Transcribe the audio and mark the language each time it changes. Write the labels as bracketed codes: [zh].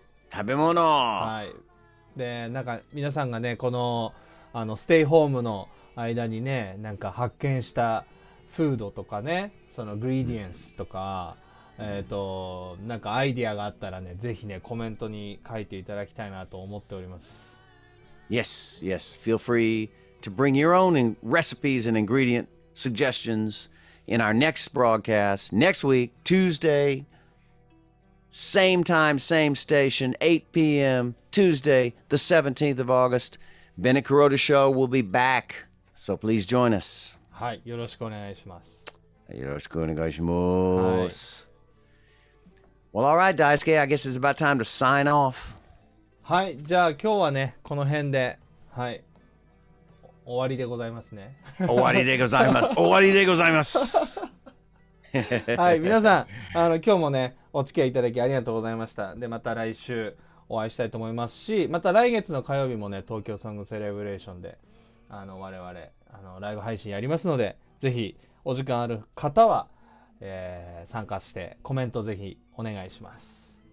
[ja] はい。で、なんか皆さんがね、このステイホームの間にね、なんか発見したフードとかね、そのグリーディエンスとか、なんかアイディアがあったらね、ぜひね、コメントに書いていただきたいなと思っております。 [en] Yes, yes. Feel free to bring your own recipes and ingredient suggestions in our next broadcast next week, Tuesday, same time, same station, 8 p.m., Tuesday, the 17th of August. Bennett-Kuroda Show will be back, so please join us. [ja] はい、よろしくお願いします。よろしくお願いします。 [en] Well, all right, Daisuke, I guess it's about time to sign off. [ja] はい、じゃあ今日はね、この辺で、はい、終わりでございますね。終わりでございます。終わりでございます。はい、皆さん、今日もね、お付き合いいただきありがとうございました。で、また来週お会いしたいと思いますし、また来月の火曜日もね、東京ソングセレブレーションで、我々、ライブ配信やりますので、ぜひ、お時間ある方は、参加してコメントぜひお願いします。